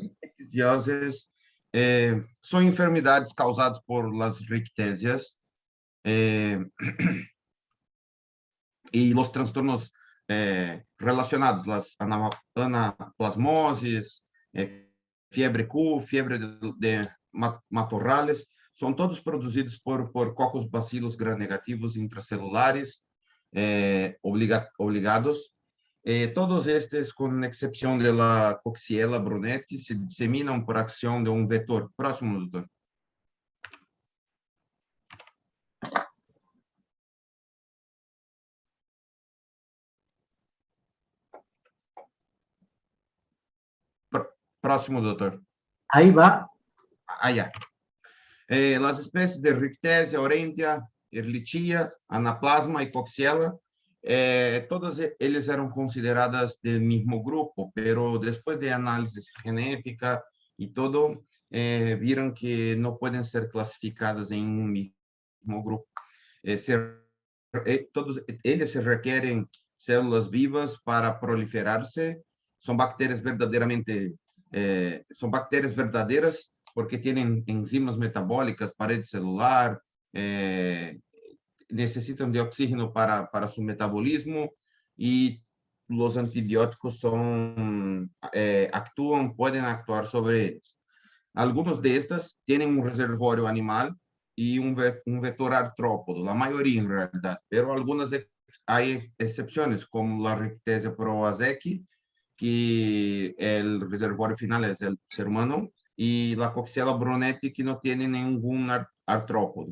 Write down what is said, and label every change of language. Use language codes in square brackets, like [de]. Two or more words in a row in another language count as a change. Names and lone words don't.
[es] Rickettsiosis son enfermedades causadas por las rickettsias y los trastornos relacionados, las anaplasmosis, fiebre Q, fiebre de matorrales, son todos produzidos por cocos bacilos gram-negativos intracelulares obligados. [pt] Todos estes, com exceção da Coxiella brunetti, se disseminam por ação de um vetor. Próximo, doutor. Próximo, doutor. [es] Ahí va. [pt] Já. As espécies de Rickettsia, Aurantia, Ehrlichia, Anaplasma e Coxiella, todas eles eram consideradas do mesmo grupo, pero depois de análise genética e todo, viram que não podem ser classificadas em um mesmo grupo. Todos eles se requerem células vivas para proliferar-se, são bactérias verdadeiras porque [es] tienen enzimas metabólicas, pared celular, necesitan de oxígeno para su metabolismo y los antibióticos pueden actuar sobre ellos. Algunos de estas tienen un reservorio animal y un vector artrópodo, la mayoría en realidad, pero algunas hay excepciones, como la Rickettsia prowazekii, que el reservorio final es el ser humano, y la Coxiella brunetti, que no tiene ningún artrópodo.